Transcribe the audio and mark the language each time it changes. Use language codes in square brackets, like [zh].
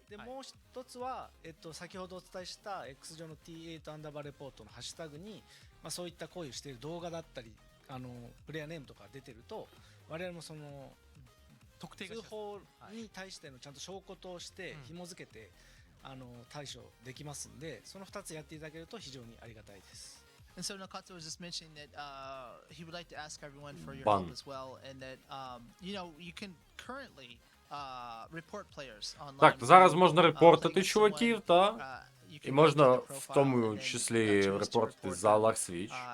[ja] でもう一つは先ほどお伝えした X 上の T8 アンダーバーレポートのハッシュタグにそういった行為をしている動画だったりプレイヤーネームとか出てると我々もその特定通報に対してのちゃんと証拠として紐付けて対処できますんで、その2つやっていただけると非常にありがたいです。 [en] And so Nakatsu was just mentioning that he would like to ask everyone for your Bun. help as well, and that you know you can currently report players online. [uk] Так, зараз можна репортити чуваків, та і можна в тому числі репортити за лаг-свіч.